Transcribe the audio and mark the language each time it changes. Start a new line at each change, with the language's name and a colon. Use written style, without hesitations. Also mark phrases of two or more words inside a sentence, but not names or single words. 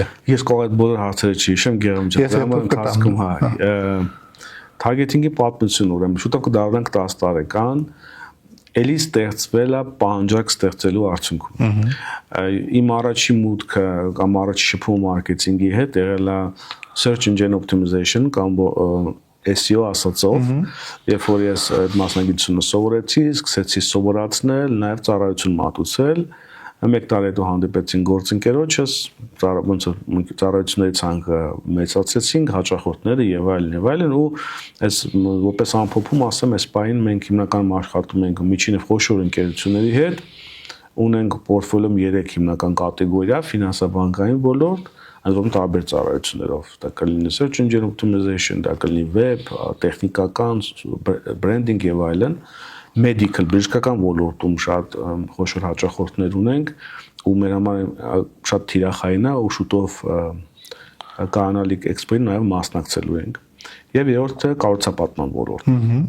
Armenian: Ես կարող այդ բոլոր հարցերը չհիշեմ, Գերամ ընթացքում հա։ Targeting-ի պատմություն ուրեմն շուտով կդառնանք 10 տարեկան, էլի ստեղծվել է պահանջարկ ստեղծելու արդյունքում։ Իմ առաջի մուտքը կամ առաջի շփումը մարքեթինգի հետ եղել է
English: search engine optimization
Armenian: կամ SEO ասածով, երբ որ ես այդ մասնագիտությունը սովորեցի, սկսեցի սովորացնել, նաև ծառայություն մատուցել, մեկ տարի հետո հանդիպեցին գործընկերոջս, ոնց որ ծառայությունների ցանկը մեծացրեցինք, հաճախորդները եւ այլն ու այս որպես ամփոփում ասեմ, այս պահին մենք հիմնականում աշխատում ենք միջին եւ խոշոր ընկերությունների հետ, ունենք պորտֆոլիոյում 3 հիմնական կատեգորիա՝ ֆինանսա-բանկային ոլորտ, այնպես տարբեր ծառայություններով, դա կլինի
English: search engine optimization,
Armenian: դա կլինի web, տեխնիկական, branding եւ այլն, medical բժշկական ոլորտում շատ խոշոր հաճախորդներ ունենք ու մեր համար շատ թիրախային է ու շուտով կանալիք էքսպոյին նաև մասնակցելու ենք եւ երրորդը կառուցապատման ոլորտը